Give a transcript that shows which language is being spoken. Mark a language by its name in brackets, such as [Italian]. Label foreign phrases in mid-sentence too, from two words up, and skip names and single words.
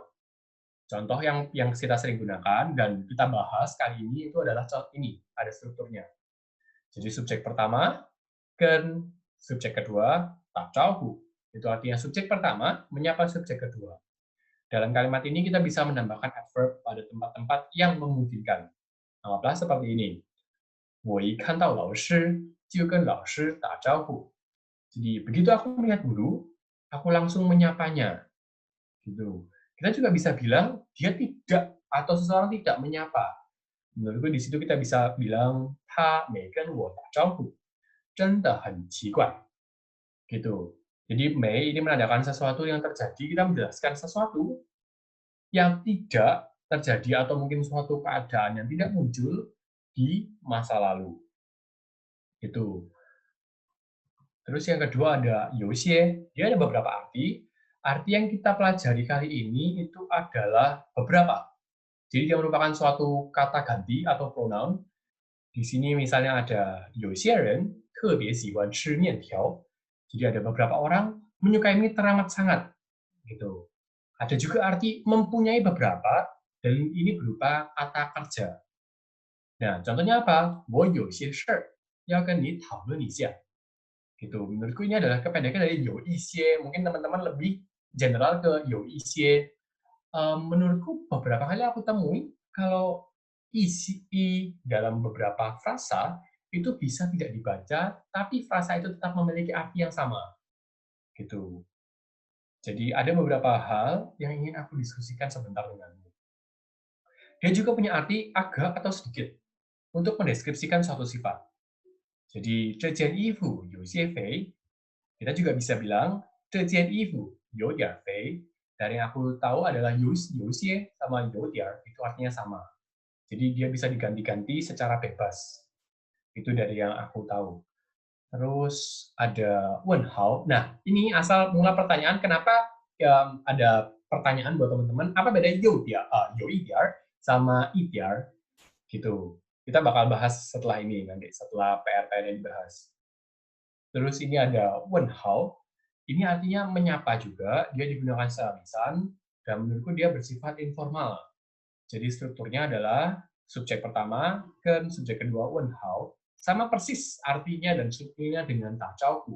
[Indonesian] Contoh yang kita sering gunakan dan kita bahas kali ini itu adalah ini, ada strukturnya. Jadi subjek pertama, ken, subjek kedua, tak hu. Itu artinya subjek pertama menyapa subjek kedua. Dalam kalimat ini kita bisa menambahkan adverb pada tempat-tempat yang memungkinkan. Anggaplah seperti ini. [Chinese] 我一看到老师就跟老师打招呼. [Indonesian] Jadi begitu aku melihat guru, aku langsung menyapanya. Gitu. Kita juga bisa bilang dia tidak atau seseorang tidak menyapa. Menurutku di situ kita bisa bilang [Chinese] 他没跟我打招呼，真的很奇怪. [Indonesian] Gitu. Jadi may ini menandakan sesuatu yang terjadi, kita menjelaskan sesuatu yang tidak terjadi atau mungkin suatu keadaan yang tidak muncul di masa lalu. Itu. Terus yang kedua ada yoxie, dia ada beberapa arti. Arti yang kita pelajari kali ini itu adalah beberapa. Jadi dia merupakan suatu kata ganti atau pronoun. Di sini misalnya ada [Chinese] 有些人特别喜欢吃面条. [Indonesian] Jadi ada beberapa orang menyukai mie teramat sangat. Gitu. Ada juga arti mempunyai beberapa, dan ini berupa kata kerja. Nah, contohnya apa? [Chinese] 我有些事儿要跟你讨论一下. [Indonesian] Gitu. Menurutku ini adalah kependekan dari 有一些. Mungkin teman-teman lebih general ke 有一些. Menurutku beberapa kali aku temui kalau isi i dalam beberapa frasa itu bisa tidak dibaca, tapi frasa itu tetap memiliki arti yang sama. Gitu. Jadi ada beberapa hal yang ingin aku diskusikan sebentar denganmu. Dia juga punya arti agak atau sedikit untuk mendeskripsikan suatu sifat. Jadi [Chinese] 这件衣服有些肥, [Indonesian] kita juga bisa bilang [Chinese] 这件衣服有点肥. [Indonesian] Dari yang aku tahu adalah 有些 sama 有点 itu artinya sama. Jadi dia bisa diganti-ganti secara bebas. Itu dari yang aku tahu. Terus ada 问号. Nah, ini asal mula pertanyaan, kenapa ada pertanyaan buat teman-teman, apa beda 有一点 sama 一点 gitu. Kita bakal bahas setelah ini nanti, setelah PR-PR yang dibahas. Terus ini ada 问号. Ini artinya menyapa juga, dia digunakan secara lisan, dan menurutku dia bersifat informal. Jadi strukturnya adalah subjek pertama ke subjek kedua 问号, sama persis artinya dan strukturnya dengan 打招呼.